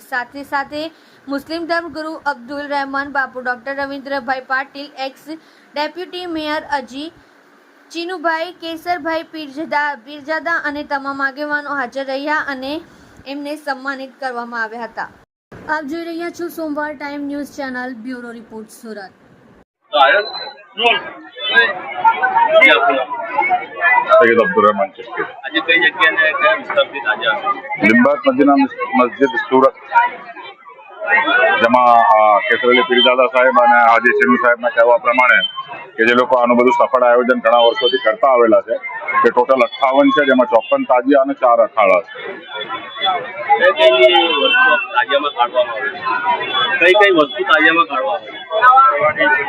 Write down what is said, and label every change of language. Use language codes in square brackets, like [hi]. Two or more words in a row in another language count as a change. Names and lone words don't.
[gu] સાથે મુસ્લિમ ધર્મગુરુ અબ્દુલ રહેમાન બાપુ, ડોક્ટર રવિન્દ્રભાઈ પાટીલ, એક્સ ડેપ્યુટી મેયર અજી ચીનુભાઈ, કેસરભાઈ પીરજાદા અને તમામ આગેવાનો હાજર રહ્યા અને એમને સન્માનિત કરવામાં આવ્યા હતા। આપ જોઈ રહ્યા છો સોમવાર ટાઈમ ન્યૂઝ ચેનલ, બ્યુરો રિપોર્ટ, સુરત। सैयद अब्दुल रहमान चिश्ती, लिंबायत मदीना मस्जिद सूरत જેમાં કેસર અલી પીરજાદા સાહેબ અને હાજી ચીનુ સાહેબના કહેવા પ્રમાણે કે જે લોકો આનું બધું સફળ આયોજન ઘણા વર્ષોથી કરતા આવેલા છે તે ટોટલ 58 છે, જેમાં 54 તાજિયા અને 4 અખાડા છે।